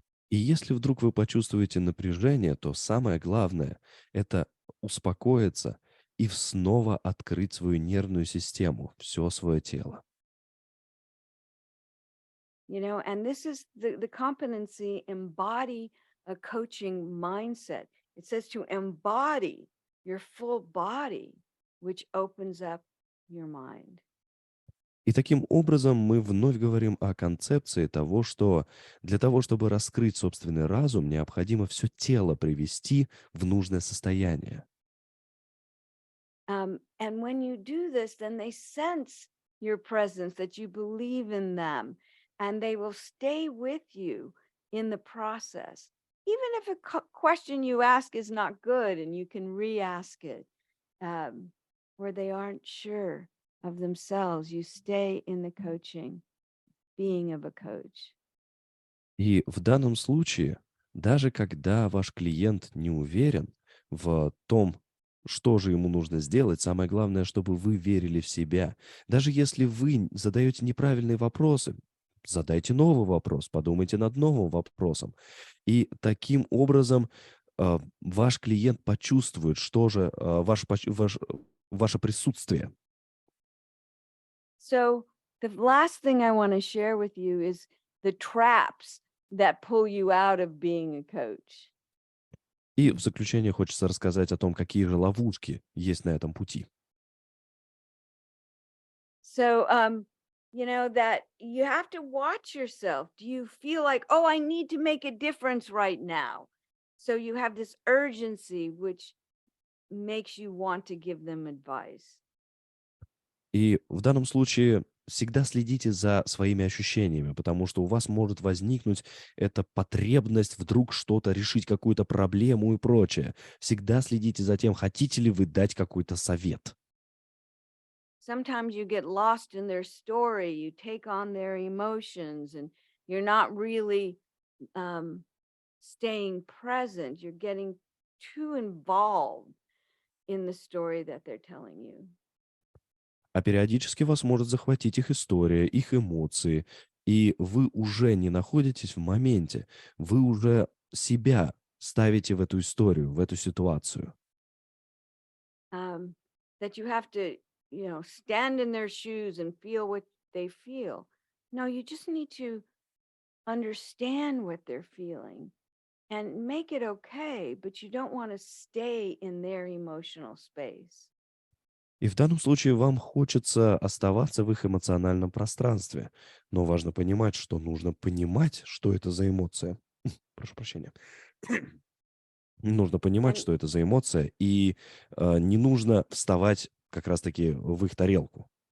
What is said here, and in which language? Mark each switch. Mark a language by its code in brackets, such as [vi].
[ru] И если вдруг вы почувствуете напряжение, то самое главное– это успокоиться и снова открыть свою нервную систему, все свое тело. [en] And this is the competency, embody a coaching mindset. It says to embody your full body, which opens up your mind. [ru] И таким образом мы вновь говорим о концепции того, что для того, чтобы раскрыть собственный разум, необходимо все тело привести в нужное состояние. [en] And when you do this, then they sense your presence, that you believe in them, and they will stay with you in the process. Even if a question you ask is not good and you can re-ask it, where they aren't sure of themselves, you stay in the coaching, being of a coach. [ru] И в данном случае, даже когда ваш клиент не уверен в том, что же ему нужно сделать, самое главное, чтобы вы верили в себя. Даже если вы задаете неправильные вопросы, задайте новый вопрос, подумайте над новым вопросом. И таким образом ваш клиент почувствует, что же ваше присутствие. [en] So the last thing I want to share with you is the traps that pull you out of being a coach. [ru] И в заключение хочется рассказать о том, какие же ловушки есть на этом пути. [en] So, that you have to watch yourself. Do you feel like, oh, I need to make a difference right now? So you have this urgency, which makes you want to give them advice. [ru] И в данном случае всегда следите за своими ощущениями, потому что у вас может возникнуть эта потребность вдруг что-то решить, какую-то проблему и прочее. Всегда следите за тем, хотите ли вы дать какой-то совет. [en] Sometimes you get lost in their story, you take on their emotions, and you're not really um, staying present. You're getting too involved in the story that they're telling you. [ru] А периодически вас может захватить их история, их эмоции, и вы уже не находитесь в моменте, вы уже себя ставите в эту историю, в эту ситуацию. [en] um, that you have to, stand in their shoes and feel what they feel. No, you just need to understand what they're feeling and make it okay, but you don't want to stay in their emotional space. [ru] И в данном случае вам хочется оставаться в их эмоциональном пространстве, но важно понимать, что нужно понимать, что это за эмоция. Прошу прощения. Нужно понимать, [en] And [ru] что это за эмоция, и не нужно вставать как раз-таки в их тарелку.